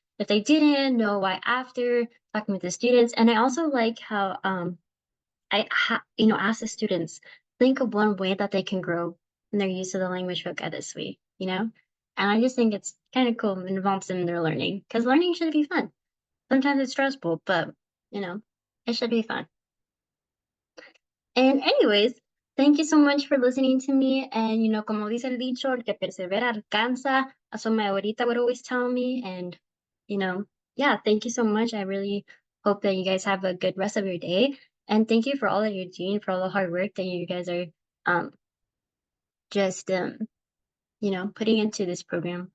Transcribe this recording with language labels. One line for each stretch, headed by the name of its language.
English: If they didn't, know why after talking with the students. And I also like how ask the students, think of one way that they can grow in their use of the language vocab this week. And I just think it's kind of cool and involves them in their learning because learning should be fun. Sometimes it's stressful, but you know, it should be fun. And anyways, thank you so much for listening to me.
Spanish: And como dice el dicho, el que persevera alcanza.
English: That's what my abuelita would always tell me. And you know, yeah, thank you so much. I really hope that you guys have a good rest of your day. And thank you for all that you're doing, for all the hard work that you guys are um just putting into this program.